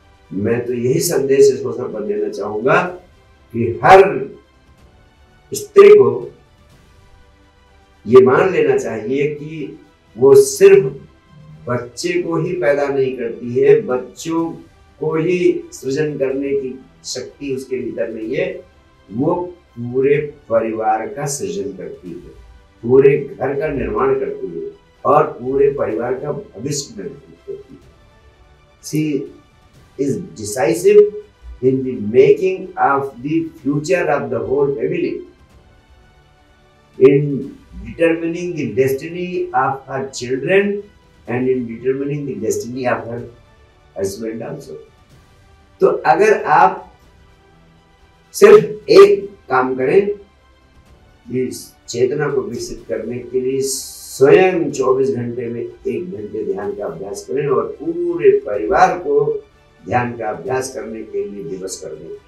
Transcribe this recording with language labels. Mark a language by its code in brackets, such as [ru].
[hi] मैं तो यही संदेश इस अवसर पर देना चाहूंगा कि हर स्त्री को ये मान लेना चाहिए कि वो सिर्फ बच्चे को ही पैदा नहीं करती है, बच्चों को ही सृजन करने की शक्ति उसके भीतर नहीं है, वो पूरे परिवार का सृजन करती है, पूरे घर का निर्माण करती है और पूरे परिवार का भविष्य निर्मित करती है। [en] She is decisive in the making of the future of the whole family, in determining the destiny of her children and in determining the destiny of her husband also. [hi] तो अगर आप सिर्फ एक काम करें, इस चेतना को विकसित करने के लिए स्वयं 24 घंटे में 1 घंटे ध्यान का अभ्यास करें और पूरे परिवार को ध्यान का अभ्यास करने के लिए दिवस कर दें।